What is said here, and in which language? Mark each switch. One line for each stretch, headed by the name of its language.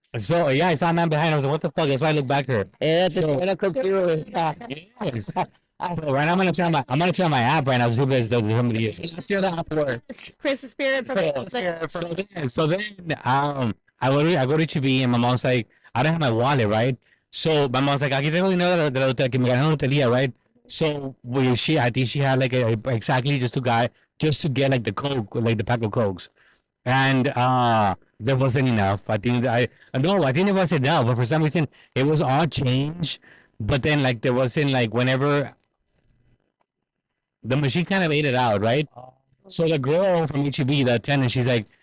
English: So yeah, I saw a man behind. I was like, what the fuck? That's why I looked back here.
Spanish: Era
English: So-
Spanish: era Coke Zero.
English: Yes. So right now I'm gonna try my app right now. See if there's somebody. Let's hear the app work. Chris the Spirit from So then I go to HB and my mom's like, I don't have my wallet, right? So my mom's like,
Spanish: aquí tengo dinero de la lotería, que me gané la lotería,
English: right? So I think she had like exactly just to get like the Coke, like the pack of Cokes. And there wasn't enough. I think there wasn't enough, but for some reason it was all change. But then like there wasn't like whenever the machine kind of ate it out, right? So the girl from HEB, the attendant, she's like,